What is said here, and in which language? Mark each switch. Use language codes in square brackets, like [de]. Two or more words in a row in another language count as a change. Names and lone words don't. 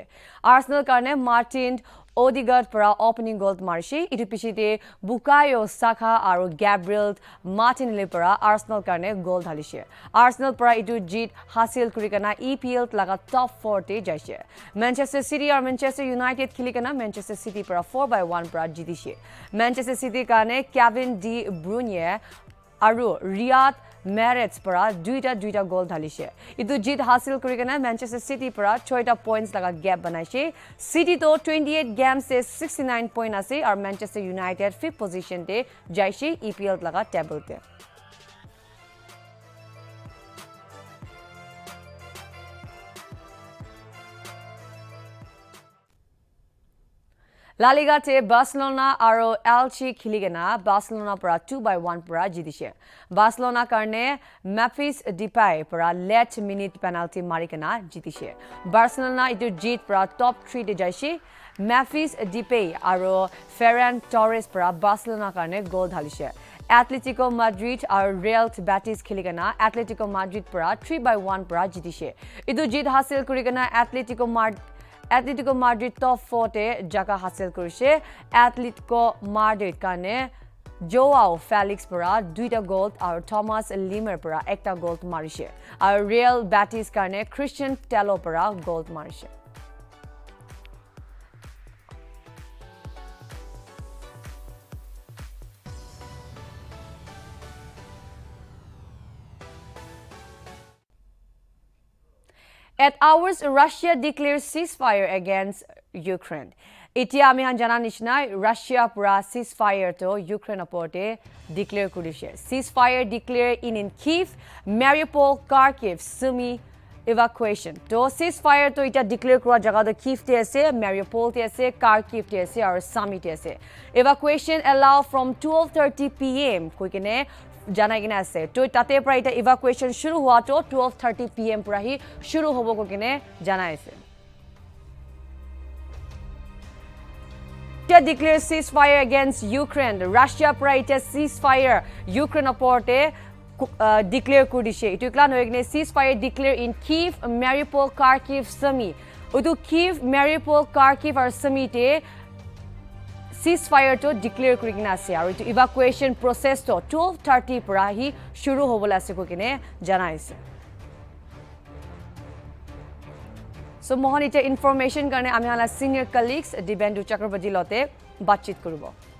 [nag] Arsenal karne Martin Odegaard para opening goal marise. Itu pichite Bukayo Saka aro Gabriel Martinelli para Arsenal karne goal dhalishe. Arsenal para itu jeet hasil kurikena EPL laga [en] top 4 [nag] te jaise. Manchester City or Manchester United khiligena Manchester City para 4-1 para jitishe. Manchester City karne Kevin De Bruyne Aru Riyad Mahrez para 2 goal dhalishe. Itu jeet hasil kurikena Manchester City para 6 points laga gap banaise. City to 28 games se 69 point ase aur Manchester United [en] 5th position [nag] te jaise EPL laga table te. La Liga te Barcelona aro Elche khiligena Barcelona para 2-1 para jitishe. Barcelona karne Memphis Depay para [en] late minute penalty [nag] marikena jitishe. Barcelona itu jeet para [en] top 3 [nag] te jaise. Memphis Depay aro Ferran Torres para Barcelona karne goal dhalishe. Atletico Madrid aro Real Betis khiligena Atletico Madrid para 3-1 para jitishe. Itu jeet hasil kurigena Atletico Madrid [en] top 4 [nag] te jaga hasil kurise. Atletico Madrid karne Joao Felix para 2 goal aur Thomas Lemar para 1 goal marise. Aur Real Betis karne Christian Tello para goal marise. [en] At hours, Russia declares ceasefire against Ukraine. [nag] Itia ami han jana nishna Russia pura ceasefire to Ukraine aporte declare kurishe. [en] Ceasefire declare in Kiev, Mariupol, Kharkiv, Sumy evacuation. [nag] To ceasefire to ita declare kura jaga to Kiev te ase, Mariupol te ase, Kharkiv te ase aur Sumy te ase. [en] Evacuation allow from 12:30 p.m. [nag] Koikene jana gina ase. To tate pra ita evacuation shuru hua to 12:30 p.m. pra hi shuru hobo ko kine jana ase. [en] Russia declares ceasefire against Ukraine. [nag] Russia pra ita ceasefire Ukraine aporte declare kurdishe itu klan hoigne [en] ceasefire declare in Kiev, Mariupol, Kharkiv, Sumy [nag] utu Kiev, Mariupol, Kharkiv ar Sumy te ceasefire to declare kurigina ase aru itu [en] evacuation process [nag] to 12:30 pura hi shuru hobola ase ko kine janaise. So mohanita information karne ami hala [en] senior colleagues [nag] Dibendu Chakrabarti lote batchit koribo.